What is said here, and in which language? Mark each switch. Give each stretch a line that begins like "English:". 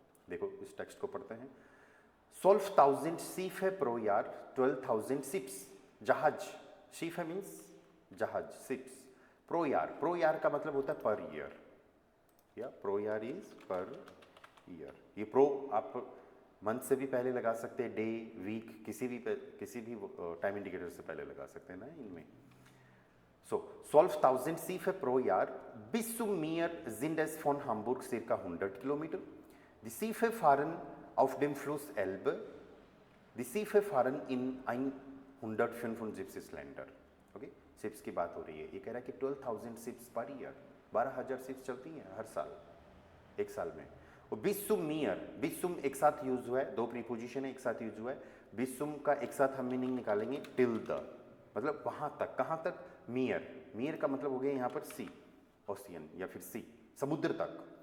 Hindi: देखो इस टेक्स्ट को पढ़ते हैं, 12,000 सीफ है प्रो यार, 12,000 शिप्स, जहाज, शिप है मीन्स जहाज, शिप्स, प्रो यार का मतलब होता है पर ईयर, या
English: Pro यार is per year.
Hindi: ये प्रो आप मंथ से भी पहले लगा सकते हैं, डे, वीक, किसी भी टाइम इंडिकेटर से पहले लगा सकते हैं ना इनमें।
German: So, 12,000 Schiffe pro Jahr bis zum Meer sind es von Hamburg circa 100 Kilometer. Die Schiffe fahren auf dem Fluss Elbe. Die Schiffe fahren in 175 Länder. Okay?
Hindi: Ships की बात हो रही है, ये कह रहा है कि 12,000 शिप्स पर ईयर, 12,000 शिप्स चलती हैं हर साल, एक साल में। और बिस्सुम मियर, बिस्सुम एक साथ यूज हुआ है, दो प्रीपोजिशन है एक साथ यूज हुआ है। बिस्सुम का एक साथ हम मीनिंग निकालेंगे टिल द, मतलब वहाँ तक, कहाँ तक, मियर का मतलब हो गया यहाँ पर सी, ओशियन या फिर सी, समुद्र तक।